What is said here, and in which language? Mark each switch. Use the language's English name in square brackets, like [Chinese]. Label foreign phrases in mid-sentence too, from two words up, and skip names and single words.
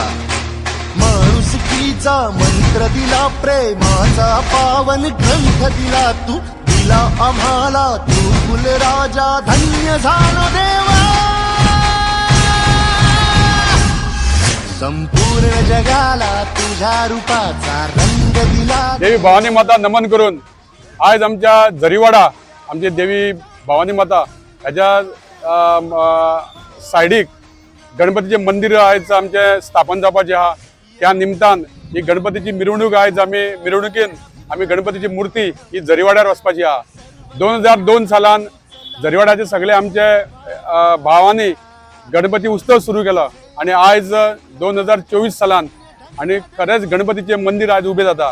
[Marathi] माणुसकीचा मंत्र दिला, प्रेमाचा पावन ग्रंथ दिला तू, दिला आम्हाला तू कुलराजा, धन्य झालो देवा. संपूर्ण जगाला तुझ्या रूपाचा रंग दिला. [Konkani] देवी भवानी माता नमन करून आज आमच्या झरीवाडा आमची देवी भवानी माता ह्याच्या सायडीक गणपतीचे मंदिर आयज आमचे स्थापन जावपाचे आहा त्या निमतान ही गणपतीची मिरवणूक आयज मिरवणुकीन आमी गणपतीची मूर्ती ही झरीवाड्यार वचपाची आहा 2002 सालान झरीवाड्याचे सगळे आमचे भावांनी गणपती उत्सव सुरू केला आणि आयज 2024 सालान आणि खरेंच गणपतीचे मंदिर आज उबे जाता।